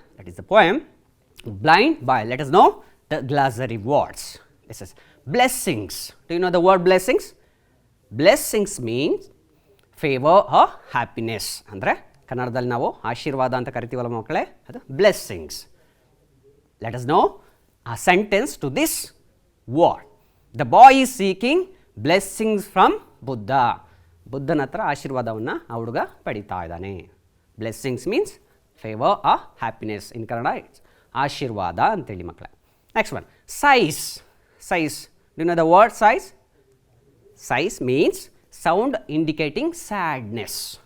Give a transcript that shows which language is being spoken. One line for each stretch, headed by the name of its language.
English: That is the poem blind boy. Let us know the glossary words. This is blessings. Do you know the word blessings? Blessings means favour or happiness.
Kannada: ಅಂದರೆ ಕನ್ನಡದಲ್ಲಿ ನಾವು ಆಶೀರ್ವಾದ ಅಂತ ಕರಿತೀವಲ್ಲ ಮಕ್ಕಳೇ, ಅದು blessings.
English: Let us know a sentence to this word. The boy is seeking blessings from Buddha.
Kannada: ಬುದ್ಧನ ಹತ್ರ ಆಶೀರ್ವಾದವನ್ನು ಆ ಹುಡುಗ ಪಡಿತಾ ಇದ್ದಾನೆ.
English: Blessings means favour or happiness. In Kannada it's ಆಶೀರ್ವಾದ
Kannada: ಅಂತೇಳಿ ಮಕ್ಕಳೇ.
English: Next one, sighs. Sighs, do you know the word sighs? Sighs means sound indicating sadness.